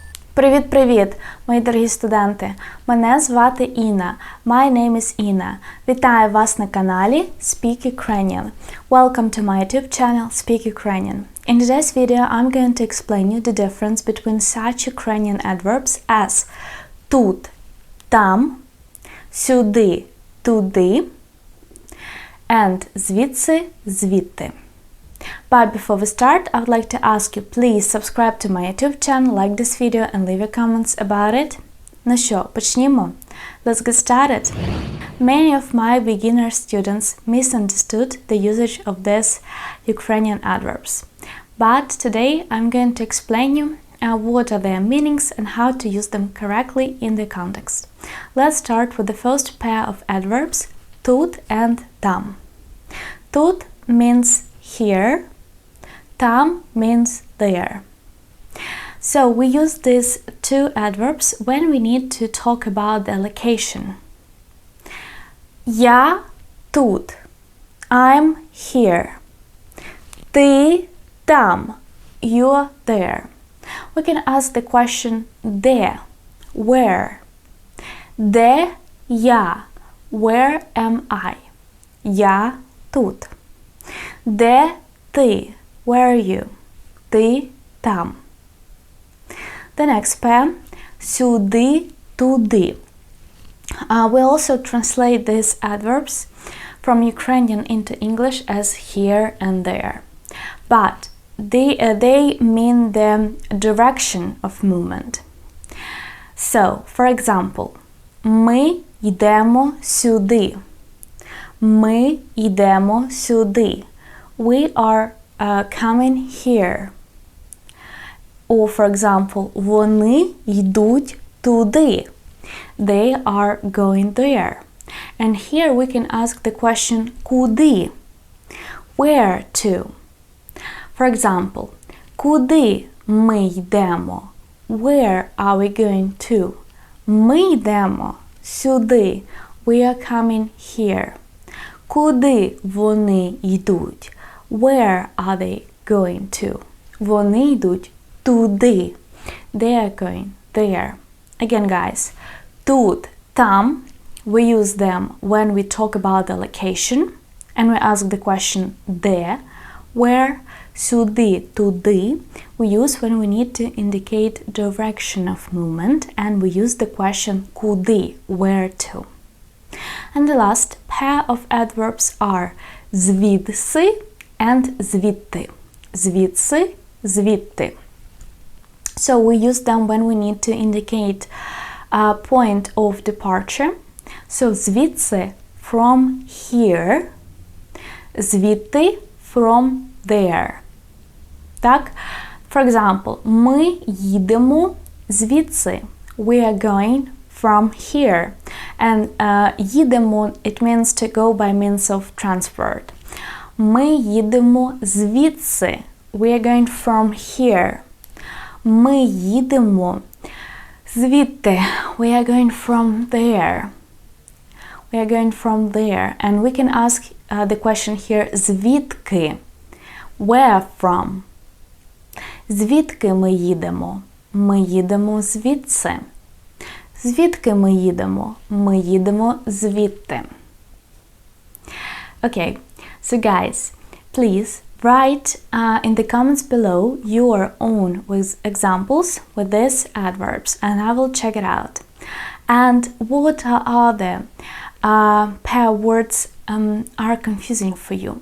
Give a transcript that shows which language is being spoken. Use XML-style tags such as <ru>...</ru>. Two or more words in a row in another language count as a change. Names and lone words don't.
<uk>Привіт-привіт, мої дорогі студенти! Мене звати Інна.</uk> <en>My name is</en> <uk>Інна. Вітаю вас на каналі Speak Ukrainian.</uk> <en>Welcome to my YouTube channel Speak Ukrainian. In today's video, I'm going to explain you the difference between such Ukrainian adverbs as</en> <uk>тут-там, сюди-туди,</uk> <en>and</en> <uk>звідси-звідти.</uk> <en>But before we start, I would like to ask you, please subscribe to my YouTube channel, like this video and leave your comments about it.</en> <uk>Ну що, почнімо?</uk> <en>Let's get started. Many of my beginner students misunderstood the usage of these Ukrainian adverbs. But today I'm going to explain you what are their meanings and how to use them correctly in the context. Let's start with the first pair of adverbs,</en> <uk>тут and там.</uk> <en>Тут means here, tam means there. So we use these two adverbs when we need to talk about the location.</en> <uk>Я тут.</uk> <en>I'm here.</en> <uk>Ти там.</uk> <en>You're there. We can ask the question де. Where?</en> <uk>Де я?</uk> <en>Where am I?</en> <uk>Я тут. Де ти?</uk> <en>Where are you?</en> <uk>Ти там.</uk> <en>The next pair,</en> <uk>сюди-туди.</uk> <en>We also translate these adverbs from Ukrainian into English as here and there. But they mean the direction of movement. So, for example,</en> <uk>ми йдемо сюди. Ми йдемо сюди.</uk> <en>We are coming here. Or, for example,</en> <uk>вони йдуть туди.</uk> <en>They are going there. And here we can ask the question куди? Where to? For example,</en> <uk>куди ми йдемо?</uk> <en>Where are we going to?</en> <uk>Ми йдемо сюди.</uk> <en>We are coming here.</en> <uk>Куди вони йдуть?</uk> <en>Where are they going to?</en> <uk>Вони йдуть туди.</uk> <en>They are going there. Again, guys,</en> <uk>тут, там,</uk> <en>we use them when we talk about the location and we ask the question де, where,</en> <uk>сюди, туди,</uk> <en>we use when we need to indicate direction of movement and we use the question куди, where to. And the last pair of adverbs are звідси and звідти.</en> <uk>Звідси-звідти.</uk> <en>So we use them when we need to indicate a point of departure. So звідси from here, звідти from there. Так? For example,</en> <uk>ми їдемо звідси.</uk> <en>We are going from here. And їдемо, it means to go by means of transport.</en> <uk>Ми їдемо звідси.</uk> <en>We are going from here.</en> <uk>Ми їдемо звідти.</uk> <en>We are going from there. We are going from there. And we can ask the question here звідки? Where from?</en> <uk>Звідки ми їдемо? Ми їдемо звідси. Звідки ми їдемо? Ми їдемо звідти.</uk> <en>Okay, so guys, please write in the comments below your own with examples with these adverbs and I will check it out. And what are the pair words are confusing for you?</en>